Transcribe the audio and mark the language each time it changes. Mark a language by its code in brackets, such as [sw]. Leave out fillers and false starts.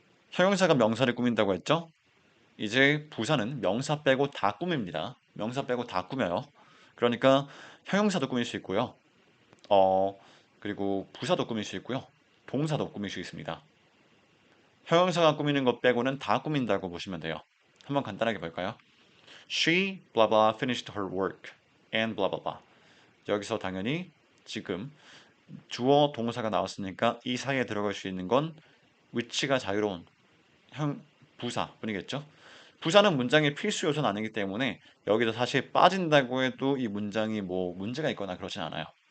[ko] 형용사가 명사를 꾸민다고 했죠? 이제 부사는 명사 빼고 다 꾸밉니다. 명사 빼고 다 꾸며요. 그러니까 형용사도 꾸밀 수 있고요. 어, 그리고 부사도 꾸밀 수 있고요. 동사도 꾸밀 수 있습니다. 형용사가 꾸미는 것 빼고는 다 꾸민다고 보시면 돼요. 한번 간단하게 볼까요? [en] She blah blah finished her work and blah blah blah. [ko] 여기서 당연히 지금 주어 동사가 나왔으니까 이 사이에 들어갈 수 있는 건 위치가 자유로운 형 부사뿐이겠죠. 부사는 문장의 필수 요소는 아니기 때문에 여기서 사실 빠진다고 해도 이 문장이 뭐 문제가 있거나 그러진 않아요.